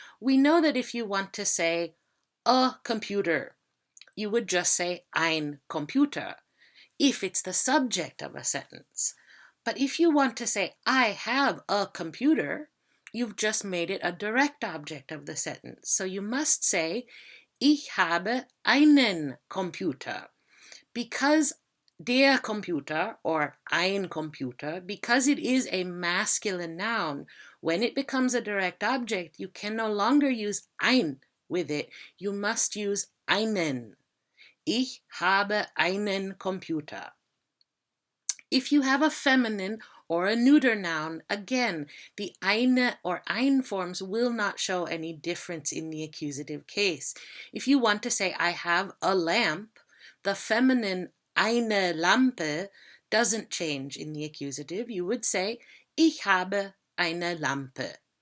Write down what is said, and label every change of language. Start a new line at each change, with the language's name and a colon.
English: We know that if you want to say a computer, you would just say ein Computer, if it's the subject of a sentence. But if you want to say, I have a computer, you've just made it a direct object of the sentence. So you must say,
German: Ich habe einen Computer.
English: Because der Computer or ein Computer, because it is a masculine noun, when it becomes a direct object, you can no longer use ein with it. You must use einen.
German: Ich habe einen Computer.
English: If you have a feminine or a neuter noun, again, the eine or ein forms will not show any difference in the accusative case. If you want to say, I have a lamp, the feminine eine Lampe doesn't change in the accusative. You would say,
German: Ich habe eine Lampe.